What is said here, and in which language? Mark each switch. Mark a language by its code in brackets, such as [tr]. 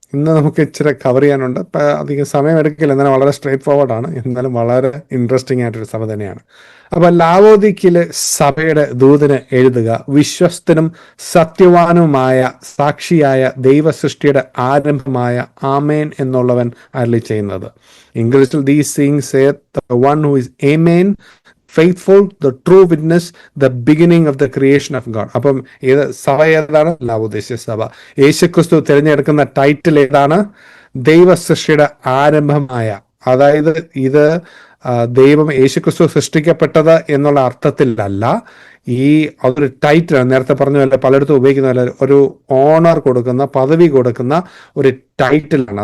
[ml] ഇന്ന് നമുക്ക് ഇച്ചിരി കവർ ചെയ്യാനുണ്ട്. ഇപ്പം അധികം സമയം എടുക്കില്ല, എന്നാലും വളരെ സ്ട്രേറ്റ് ഫോർവേഡാണ്. എന്നാലും വളരെ ഇൻട്രസ്റ്റിംഗ് ആയിട്ടൊരു സഭ തന്നെയാണ്. അപ്പം ലാവോദിക്കിലെ സഭയുടെ ദൂതന് എഴുതുക: വിശ്വസ്തനും സത്യവാനുമായ സാക്ഷിയായ ദൈവസൃഷ്ടിയുടെ ആരംഭമായ ആമേൻ എന്നുള്ളവൻ അരുളി ചെയ്യുന്നത്. [en] ഇംഗ്ലീഷിൽ these things saith the one who is amen, faithful, the true witness, the beginning of the creation of God. [ml] അപ്പം സഭ ഏതാണ്? ലാവോദീസ്യ സഭ. യേശുക്രിസ്തു തിരഞ്ഞെടുക്കുന്ന ടൈറ്റിൽ ഏതാണ്? ദൈവസൃഷ്ടിയുടെ ആരംഭമായ. അതായത് ഇത് ദൈവം യേശുക്രിസ്തു സൃഷ്ടിക്കപ്പെട്ടത് എന്നുള്ള അർത്ഥത്തിലല്ല. അതൊരു ടൈറ്റിലാണ്. നേരത്തെ പറഞ്ഞ പോലെ പലയിടത്തും ഉപയോഗിക്കുന്ന പോലെ ഒരു ഓണർ കൊടുക്കുന്ന, പദവി കൊടുക്കുന്ന ഒരു ടൈറ്റിലാണ്.